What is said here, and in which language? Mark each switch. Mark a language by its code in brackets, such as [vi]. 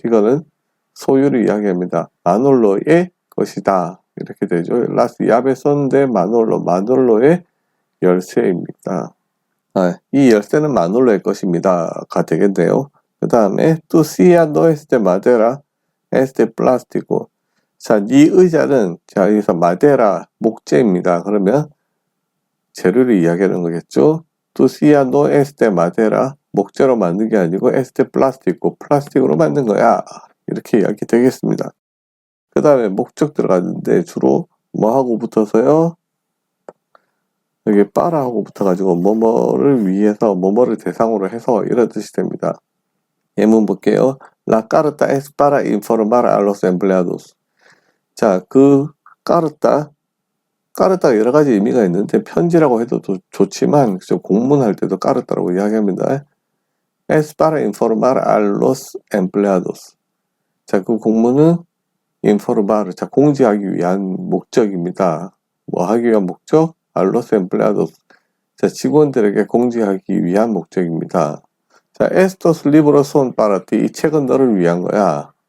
[ko] 이거는 소유를 이야기합니다. 마놀로의 것이다. 이렇게 되죠. [es] Las llaves son de Manolo. [ko] 마놀로의 열쇠입니다. 이 열쇠는 마놀로의 것입니다.가 되겠네요. 그 다음에 [es] Tu silla no es de madera, es de plástico. [ko] 자, 이 의자는, 자, 여기서 마데라, 목재입니다. 그러면 재료를 이야기하는 거겠죠. [es] Tu silla no es de madera, [ko] 목재로 만든 게 아니고 에스테 플라스틱고 플라스틱으로 만든 거야. 이렇게 이야기 되겠습니다. 그 다음에 목적 들어갔는데 주로 뭐하고 붙어서요? 여기 빠라하고 붙어가지고 뭐뭐를 위해서 뭐뭐를 대상으로 해서 이런 뜻이 됩니다. 예문 볼게요. [es] La carta es para informar a los empleados. [ko] 자, 그 까르따 여러 가지 의미가 있는데 편지라고 해도 좋지만 공문할 때도 까르따라고 이야기합니다. [es] Es para informar a los empleados. [ko] 자, 그 공문은 informar, 자, 공지하기 위한 목적입니다. 뭐 하기 위한 목적? [es] A los empleados. [ko] 자, 직원들에게 공지하기 위한 목적입니다. 자, [es] estos libros son para ti. [ko] 이 책은 너를 위한 거야.